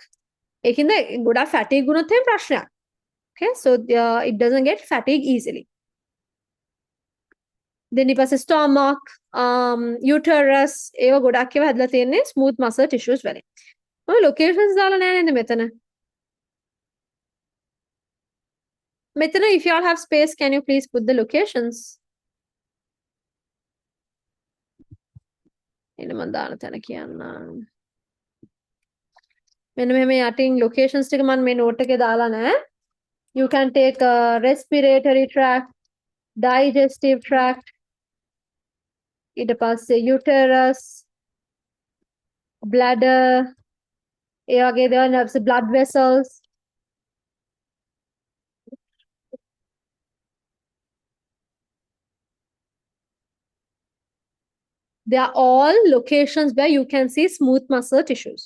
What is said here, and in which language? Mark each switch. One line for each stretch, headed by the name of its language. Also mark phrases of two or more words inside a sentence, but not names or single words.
English: Good fatigue. Okay? So it doesn't get fatigue easily. Then if a stomach, uterus, smooth muscle tissues.
Sinhala: Locations දාලා නැහැ නේද මෙතන.
English: මෙතන if you all have space can you please put the locations?
Sinhala: එන්න මම දාන තැන කියන්න. මෙන්න මෙහෙම යටින් locations ටික මම මේ note එකේ දාලා නැහැ.
English: You can take respiratory tract, digestive tract,
Sinhala: ඊට පස්සේ
English: uterus, bladder, there are blood vessels. They are all locations where you can see smooth muscle tissues.